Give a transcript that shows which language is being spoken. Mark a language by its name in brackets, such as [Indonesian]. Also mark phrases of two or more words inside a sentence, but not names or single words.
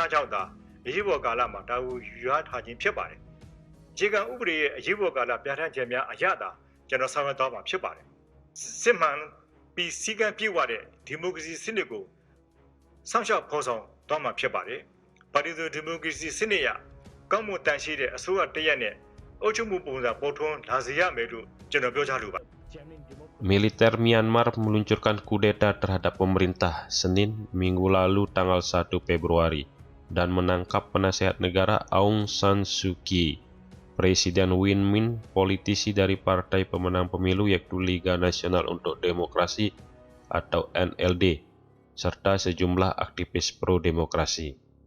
[Burmese] များကြောင့်သာအရေးပေါ်ကာလမှာတာဝန်ယူရထားခြင်းဖြစ်ပါတယ်ခြေကံဥပဒေရဲ့အရေးပေါ်ကာလပြဋ္ဌာန်းချက်များအရသာကျွန်တော်ဆောင်ရွက်သွားမှာဖြစ်ပါတယ်စစ်မှန်ပြီးစည်းကမ်းပြည့်ဝတဲ့ဒီမိုကရေစီစနစ်ကိုစောင့်ရှောက်ဖော်ဆောင်သွားမှာဖြစ်ပါတယ်ပါတီစုံဒီမိုကရေစီစနစ်ရကောင်းမွန်တန်ရှင်းတဲ့အစိုးရတရက်နဲ့အုပ်ချုပ်မှုပုံစံပေါ်ထွန်းလာစေရမယ်လို့ကျွန်တော်ပြောကြားလိုပါတယ် [Indonesian] Militer Myanmar meluncurkan kudeta terhadap pemerintah Senin minggu lalu tanggal 1 Februari dan menangkap penasihat negara Aung San Suu Kyi, Presiden Win Myint, politisi dari partai pemenang pemilu yaitu Liga Nasional untuk Demokrasi atau NLD, serta sejumlah aktivis pro-demokrasi.